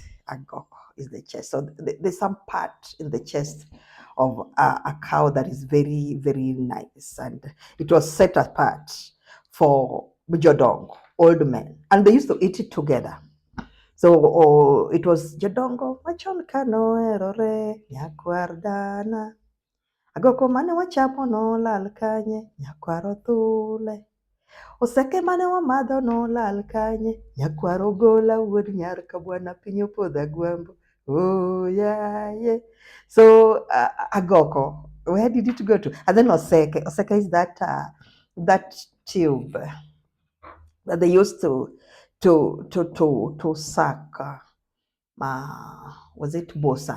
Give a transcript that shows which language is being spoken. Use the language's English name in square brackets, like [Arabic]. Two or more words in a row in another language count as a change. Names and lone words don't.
[English] Agoko is the chest. So there's some part in the chest of a cow that is very, very nice. And it was set apart for Jodong, old men. And they used to eat it together. So it was [Luo (Kenya and Tanzania)] Jodongo, machon kano erore, nyakwardana. Agoko mane wachamo no lal kanye, nyakwaro thule. Oseke mane wamadho nolal kanye, nyakwaro gola wuod nyar kabwana piny opodho agwambo. [English] Oh yeah, yeah. So agoko, where did it go to? And then oseke. Oseke is that tube that they used to suck. Was it bosa?